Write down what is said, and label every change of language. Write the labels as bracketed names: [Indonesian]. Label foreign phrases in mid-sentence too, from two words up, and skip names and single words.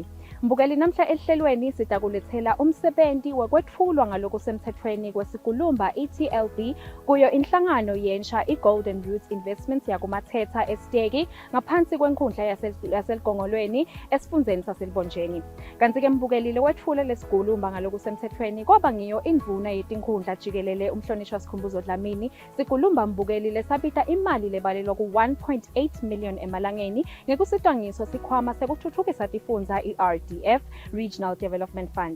[Swati] Mbukeli namhla elihlelweni sidakulethela umsebenzi wekwethulwa ngaloko semthethweni kwesiGulumba ETLB kuyo inhlangano yentsha iGolden Roots Investments yakumathetha eSteki ngaphansi kwenkundla yaseligongolweni esifundeni saseLibonjeni. Kanti ke mbukeli lokwethula lesiGulumba ngaloko semthethweni kwaba ngiyo indvuna yetinkhundla jikelele umhlonishwa Sikhumbuzo Dlamini. Sigulumba mbukeli sabita imali lebalelwa ku 1.8 million emalangeni ngekusitwangiso sikhwama sekuthuthukisa tifundza iRDF [English] Regional Development Fund.